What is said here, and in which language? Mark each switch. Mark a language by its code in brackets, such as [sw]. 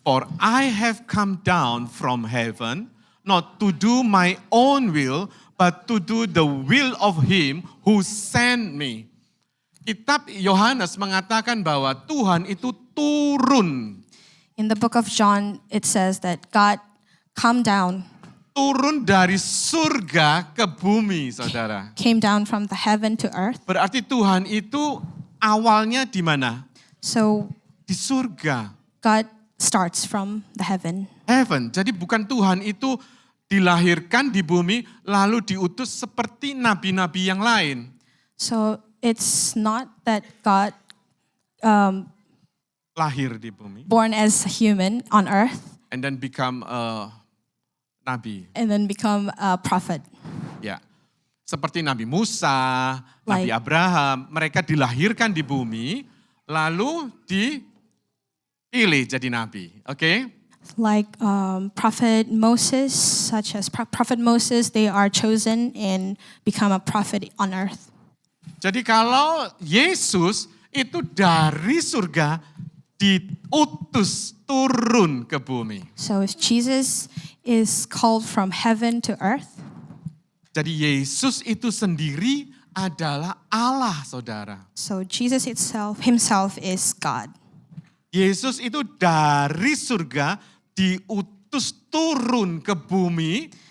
[en] for I have come down from heaven, not to do my own will, but to do the will of Him who sent me. [id] Kitab Yohanes mengatakan bahwa Tuhan itu turun. [en] In the book of John, it says that God come down, [id] Turun dari surga ke bumi, saudara. [en] came down from the heaven to earth. [id] Berarti Tuhan itu awalnya di mana? [en] So [id] Di surga. [en] God starts from the heaven. [id] Heaven. Jadi bukan Tuhan itu dilahirkan di bumi lalu diutus seperti nabi-nabi yang lain. [en] So it's not that God [id] Lahir di bumi [en] born as a human on earth and then become a nabi. and then become a prophet. [id] Ya. Seperti Nabi Musa, Nabi [en] Like- [id] Abraham, mereka dilahirkan di bumi lalu dipilih jadi nabi. Oke? [en] Like Prophet Moses, such as Prophet Moses, they are chosen and become a prophet on earth. [id] Jadi kalau Yesus itu dari surga diutus turun ke bumi. [en] So if Jesus is called from heaven to earth, [id] Jadi Yesus itu sendiri adalah Allah, saudara. [en] so Jesus himself is God. [id] Yesus itu dari surga diutus turun ke bumi.